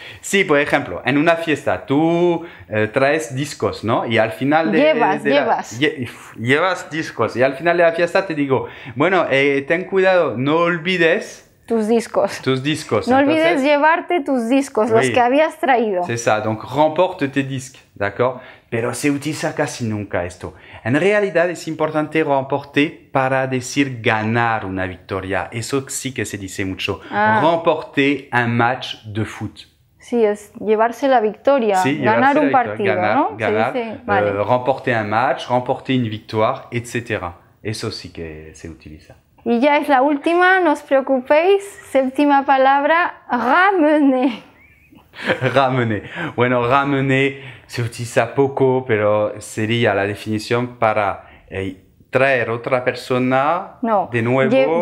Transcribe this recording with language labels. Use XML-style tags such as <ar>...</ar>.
<es>Sí, por ejemplo, en una fiesta tú traes discos, ¿no? Y al final llevas discos y al final de la fiesta te digo, bueno, ten cuidado, no olvides tus discos. Tus discos. No olvides llevarte tus discos, los que habías traído.</es> <fr>C'est ça, donc remporte tes disques, d'accord?</fr> <es>Pero se utiliza casi nunca esto. En realidad es importante remporter para decir ganar una victoria. Eso sí que se dice mucho.</es> <fr>Remporter un match de foot.</fr> <es>Sí, es llevarse la victoria, sí, ganar un partido, ¿no? Ganar, se dice, vale.</es> <fr>Remporter un match, remporter une victoire, etc.</fr> <es>Eso sí que se utiliza. Y ya es la última, no os preocupéis. Séptima palabra, ramener. Ramener. Bueno, ramener se utiliza poco, pero sería la definición para traer otra persona de nuevo.</es>